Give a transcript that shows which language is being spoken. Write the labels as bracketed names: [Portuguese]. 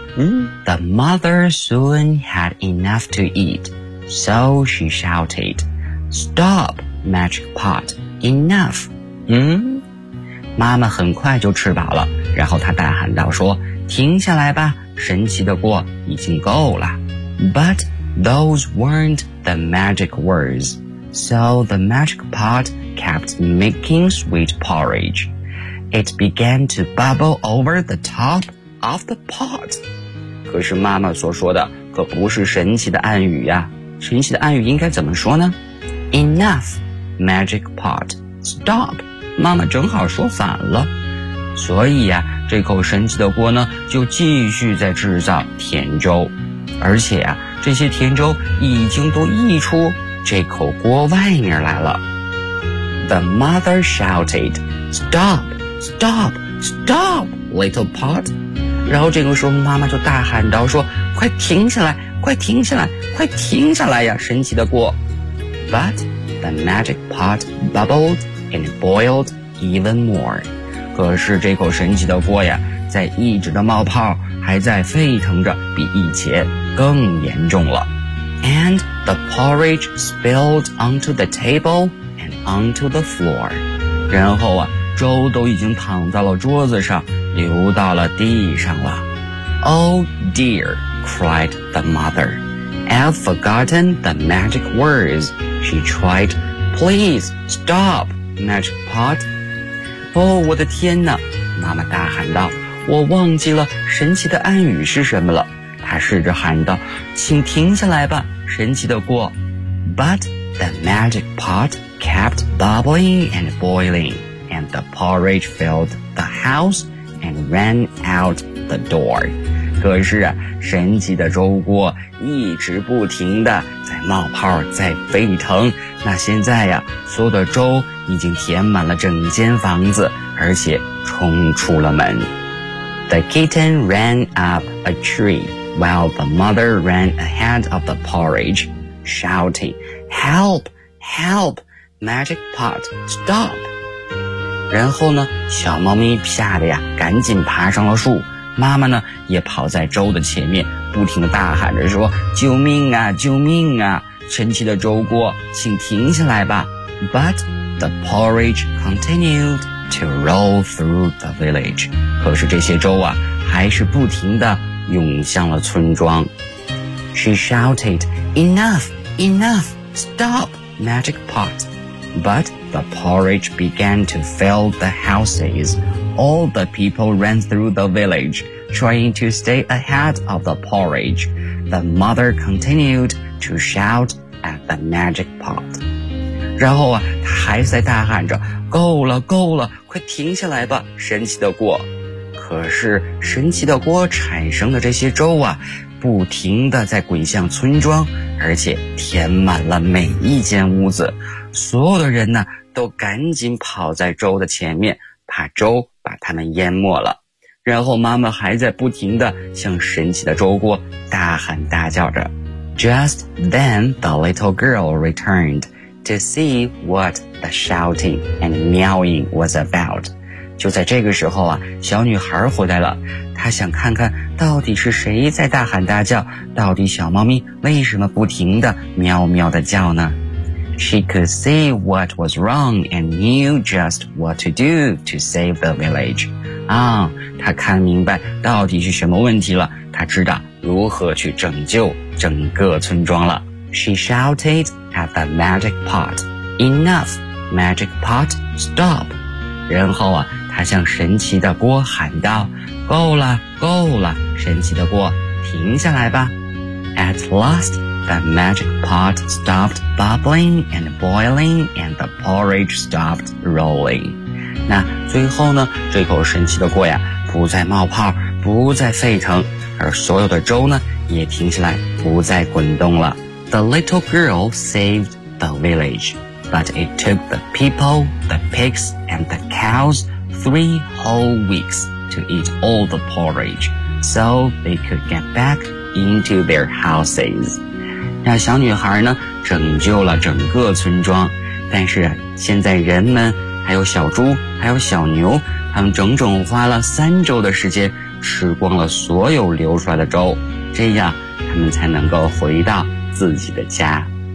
[English] The mother soon had enough to eat, so she shouted, Stop, magic pot, enough. [Chinese] 妈妈很快就吃饱了，然后她大喊道说，停下来吧，神奇的锅已经够了。 [English] But those weren't the magic words, so the magic pot kept making sweet porridge. It began to bubble over the top of the pot. [Chinese] 可是妈妈所说的可不是神奇的暗语呀，神奇的暗语应该怎么说呢？ [English] Enough, magic pot, stop. [Chinese] 妈妈正好说反了，所以呀，这口神奇的锅呢就继续在制造甜粥，而且呀，这些甜粥已经都溢出这口锅外面来了。 [English] The mother shouted, "Stop, stop, stop, little pot." [Chinese] 然后这个时候妈妈就大喊道说，快停下来，快停下来，快停下来呀，神奇的锅。 [English] But the magic pot bubbled and boiled even more. [Chinese] 可是这口神奇的锅呀，在一直的冒泡，还在沸腾着，比以前更严重了。 [English] And the porridge spilled onto the table and onto the floor. [Chinese] 然后啊，粥都已经躺在了桌子上，流到了地上了。 [English] Oh dear, cried the mother. I've forgotten the magic words. She tried, please stop, magic pot. [Chinese] 我的天哪，妈妈大喊道，我忘记了神奇的暗语是什么了。她试着喊道，请停下来吧，神奇的锅。 [English] But the magic pot kept bubbling and boiling, and the porridge filled the houseand ran out the door. [Chinese] 可是啊，神奇的粥锅一直不停地在冒泡，在沸腾。那现在呀，所有的粥已经填满了整间房子，而且冲出了门。 [English] The kitten ran up a tree while the mother ran ahead of the porridge, shouting, Help! Help! Magic pot, stop! [Chinese] 然后呢，小猫咪吓得呀赶紧爬上了树，妈妈呢也跑在粥的前面，不停地大喊着说，救命啊，救命啊，神奇的粥锅请停下来吧。 [English] But the porridge continued to roll through the village. [Chinese] 可是这些粥啊还是不停地涌向了村庄。 [English] She shouted, Enough, enough, stop, magic pot. ButThe porridge began to fill the houses. All the people ran through the village, trying to stay ahead of the porridge. The mother continued to shout at the magic pot. [Chinese] 然后啊，她还在大喊着，够了，够了，快停下来吧，神奇的锅。可是神奇的锅产生的这些粥啊，不停地在滚向村庄，而且填满了每一间屋子。所有的人呢，都赶紧跑在粥的前面，怕粥把他们淹没了。然后妈妈还在不停地向神奇的粥锅大喊大叫着。 [English] Just then the little girl returned to see what the shouting and meowing was about. [Chinese] 就在这个时候啊，小女孩回来了，她想看看到底是谁在大喊大叫，到底小猫咪为什么不停地喵喵地叫呢？ [English] She could see what was wrong and knew just what to do to save the village. [Chinese] 她看明白到底是什么问题了，她知道如何去拯救整个村庄了。 [English] She shouted at the magic pot, Enough, Magic Pot, Stop! [Chinese] 然后啊，他向神奇的锅喊道，够了，够了，神奇的锅，停下来吧。 [English] At last, the Magic Pot stopped bubbling and boiling and the porridge stopped rolling. [Chinese] 那最后呢，这口神奇的锅呀，不再冒泡，不再沸腾，而所有的粥呢，也停下来，不再滚动了。 [English] The little girl saved the village, but it took the people, the pigs, and the cows 3 whole weeks to eat all the porridge, so they could get back into their houses. [Chinese] 那小女孩呢，拯救了整个村庄，但是现在人们，还有小猪，还有小牛，他们整整花了3周的时间，吃光了所有流出来的粥，这样他们才能够回到自己的家。